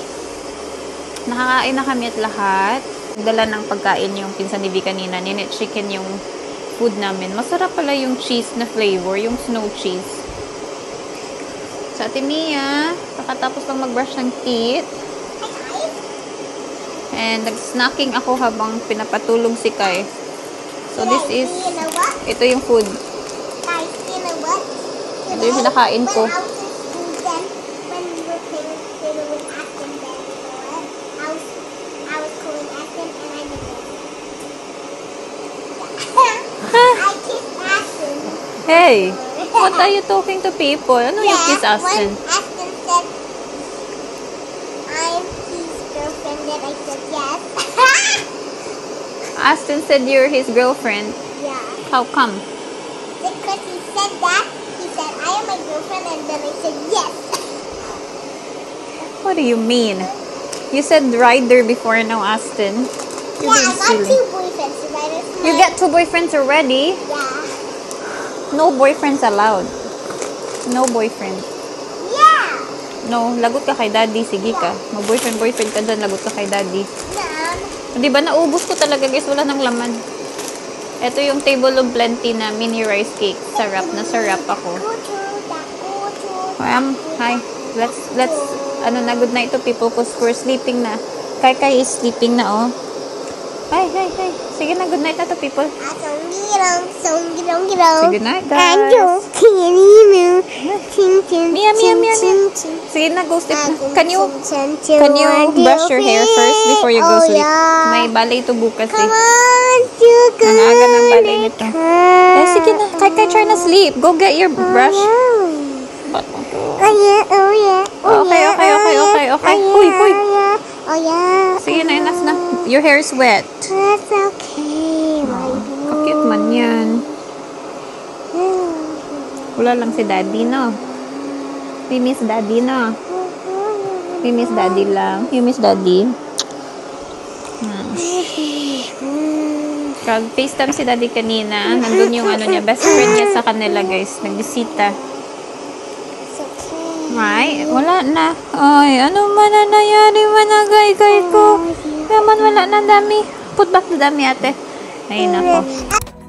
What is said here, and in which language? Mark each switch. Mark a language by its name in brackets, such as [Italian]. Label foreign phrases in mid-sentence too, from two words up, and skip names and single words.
[Filipino] Nakakain na kami at lahat. Nagdala ng pagkain yung pinsan ni V kanina. Ninit chicken yung food namin. Masarap pala yung cheese na flavor. Yung snow cheese. Sa Ate Mia, kakatapos lang mag-brush ng teeth. And nag-snacking ako habang pinapatulog si Kai. [English] So this is, [Filipino] ito yung food. Ito yung pinakain ko. [English] Hey! What are you talking to people? [Filipino] Ano yung kiss Aston? [English] When Aston said, I'm his girlfriend, then I said yes. Aston said you're his girlfriend. Yeah. How come? Because he said that, he said, I am my girlfriend, and then I said yes. What do you mean? You said Ryder before now, Aston. You're Yeah, I being got silly. 2 boyfriends. You got 2 boyfriends already? Yeah. No boyfriends allowed. No boyfriend. Yeah. No, [Filipino] lagot ka kay Daddy. Sige ka. Mag-boyfriend ka dyan. Lagot ka kay Daddy. [English] Mom. [Filipino] Diba, naubos ko talaga, guys. Wala nang laman. Ito yung [English] table of plenty [Filipino] na [English] mini rice cake. [Filipino] Sarap na sarap ako. Hi. Let's, ano na, [English] good night to people because we're sleeping na. Kai is sleeping na, oh. Hi. [Filipino] Sige na, [English] good night na to people. Say good night, guys. [Filipino] Mia. Sige na, [English] go sleep [Filipino] na. [English] Can you brush your hair first before you go sleep? [Filipino] May ballet to bukas eh. Ang aga ng ballet nito. Eh, sige na. [English] Kai, try na sleep. Go get your brush. Okay. Huy. Oh yeah. [Filipino] Sige na, enough na. [English] Your hair is wet. That's okay. [Filipino] Cute man yan. Wala lang si Daddy, no? [English] We miss Daddy, no? We miss Daddy lang. You miss Daddy? [Filipino] Kag-FaceTime si Daddy kanina. Nandun yung ano niya, best friend niya sa kanila, guys. Nagbisita. Right? Wala na. Ay, ano man na nangyari managay-gay ko? Naman wala na dami. [English] Put back the dami, ate. [Filipino] Ayun ako.